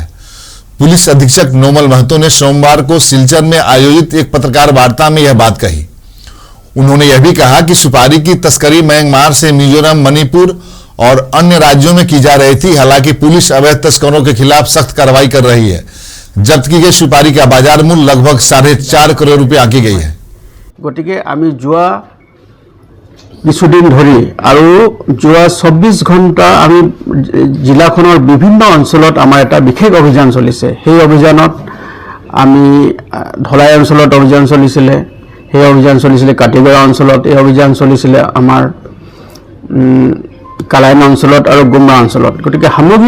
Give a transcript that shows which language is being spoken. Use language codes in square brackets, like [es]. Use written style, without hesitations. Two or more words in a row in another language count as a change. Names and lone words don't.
[hi] पुलिस अधीक्षक नोमल महतो ने सोमवार को सिलचर में आयोजित एक पत्रकार वार्ता में यह बात कही। उन्होंने यह भी कहा कि सुपारी की तस्करी म्यांमार से मिजोरम, मणिपुर और अन्य राज्यों में की जा रही थी। हालांकि पुलिस अवैध तस्करों के खिलाफ सख्त कार्रवाई कर रही है। जब्त की गई सुपारी का बाजार मूल्य लगभग 4.5 करोड़ रुपए आंकी गई है। [as] গতিকে আমি যোৱা কিছুদিন ধৰি আৰু যোৱা 24 ঘণ্টা আমি জিলাখনৰ বিভিন্ন অঞ্চলত আমাৰ এটা বিশেষ অভিযান চলিছে। সেই অভিযানত আমি ধলাই অঞ্চলত অভিযান চলিছিলে, সেই অভিযান চলিছিলে কাটিগড়া অঞ্চলত, এই অভিযান চলিছিলে আমাৰ কালাইন অঞ্চলত আৰু গুমৰা অঞ্চলত।